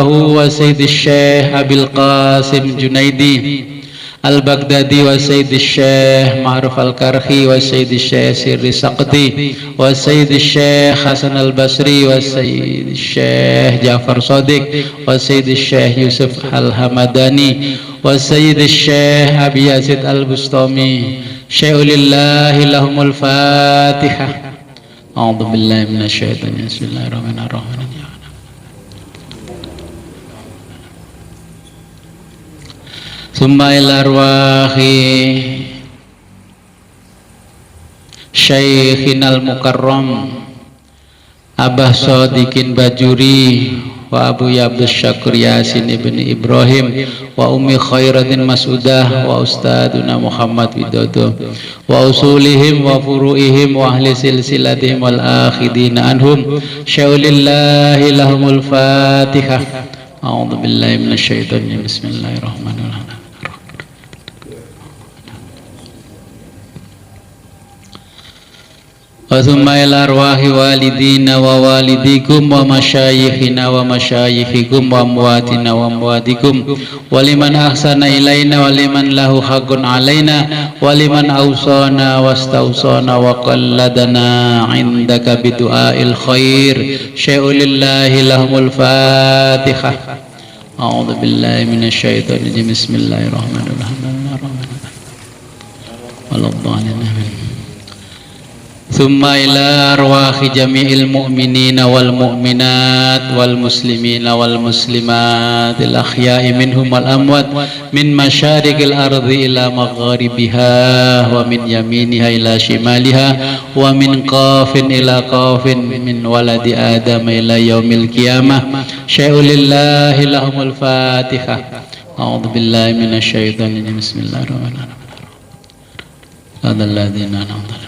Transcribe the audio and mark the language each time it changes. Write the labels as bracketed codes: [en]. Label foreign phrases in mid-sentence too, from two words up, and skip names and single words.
[ar] وسيد الشيخ أبي القاسم الجنيد البغدادي وسيد الشيخ معروف الكرخي وسيد الشيخ سري السقطي وسيد الشيخ حسن البصري وسيد الشيخ جعفر الصادق وسيد الشيخ يوسف الهمداني وسيد الشيخ أبي يزيد البسطامي. شيء لله لهم الفاتحة. أعوذ بالله من الشيطان الرجيم. بسم الله الرحمن الرحيم. ثم إلى أرواح شيخنا المكرم Abah Sodikin Bajuri وأبو عبد الشكور ياسين ابن إبراهيم وأمي خيرة مسعودة وأستاذنا محمد ويدودو وأصولهم وفروعهم وأهل سلسلتهم والآخذين عنهم شيء لله لهم الفاتحة. أعوذ بالله من الشيطان الرجيم. بسم الله الرحمن الرحيم. وثم إلى أرواح والدينا ووالديكم ومشايخنا ومشايخكم وأمواتنا وأمواتكم ولمن أحسن إلينا ولمن له حق علينا ولمن أوصانا واستوصانا وقلدنا عندك بدعاء الخير شيء لله لهم الفاتحة. أعوذ بالله من الشيطان الرجيم. بسم الله الرحمن الرحيم. ولا الضالين. ثم إلى أرواح جميع المؤمنين والمؤمنات والمسلمين والمسلمات الأحياء منهم والأموات من مشارق الأرض إلى مغاربها ومن يمينها إلى شمالها ومن قاف إلى قاف من ولد آدم إلى يوم القيامة شيء لله لهم الفاتحة. أعوذ بالله من الشيطان الرجيم. بسم الله الرحمن الرحيم. الذين أنعمت عليهم.